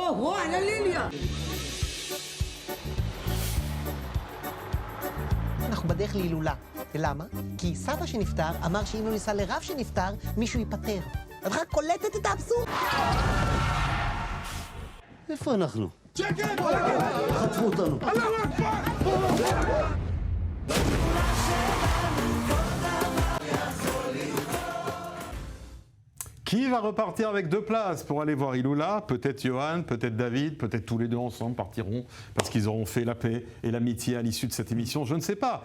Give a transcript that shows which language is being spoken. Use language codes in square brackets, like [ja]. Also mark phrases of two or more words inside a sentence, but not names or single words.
[he] אנחנו בדרך להילולה. ולמה? כי סבא שנפטר אמר שאם לא ניסע לרב שנפטר, מישהו ייפטר. את רק קולטת את האבסורד? איפה אנחנו? שקט! חטפו אותנו. [fr] Qui va repartir avec 2 places pour aller voir Iloula? Peut-être Johan, peut-être David, peut-être tous les deux ensemble partiront parce qu'ils auront fait la paix et l'amitié à l'issue de cette émission, je ne sais pas.